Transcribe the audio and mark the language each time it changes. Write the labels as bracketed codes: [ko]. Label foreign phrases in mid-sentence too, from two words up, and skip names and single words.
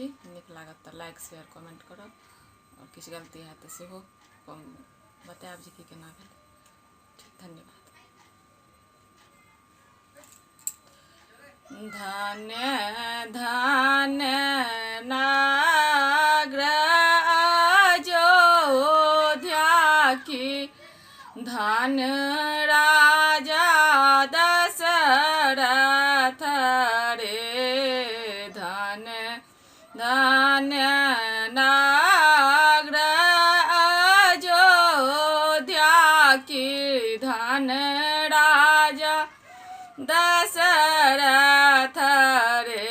[mai] नीक लागत तऽ [en] like share comment [mai] करब और किछु गलती है तऽ सेहो बतायब जे कि केना भेल। ठीक, धन्यवाद। धन्य धन्य नागर अयोध्या की धन राजा दशरथ रे। धन्य धन्य नागर अयोध्या की धन राजा दशरथ रे।